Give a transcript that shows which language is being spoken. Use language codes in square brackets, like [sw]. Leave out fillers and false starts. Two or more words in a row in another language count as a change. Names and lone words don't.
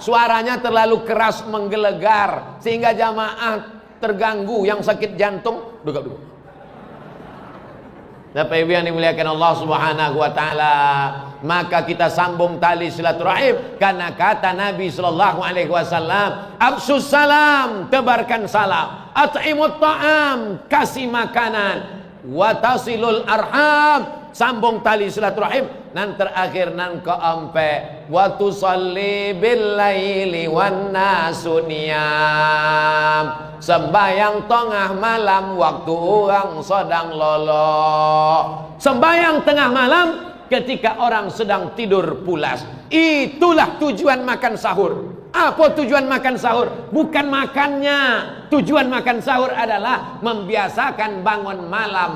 [id] Suaranya terlalu keras menggelegar sehingga jamaah terganggu, yang sakit jantung duduk. Bapak ibu yang dimuliakan Allah [ar] سبحانه وتعالى, [id] maka kita sambung tali silaturahim karena kata Nabi [ar] صلى الله عليه وسلم, أفشوا السلام, [id] tebarkan salam, [ar] أطعموا الطعام, [id] kasih makanan, [ar] وصلوا الأرحام, [id] sambung tali silaturahim, nan terakhir nan keempat, [ar] وصلوا بالليل والناس نيام, [id] sembahyang tengah malam waktu orang sedang lolo. Sembahyang tengah malam ketika orang sedang tidur pulas. Itulah tujuan makan sahur. Apa tujuan makan sahur? Bukan makannya. Tujuan makan sahur adalah membiasakan bangun malam.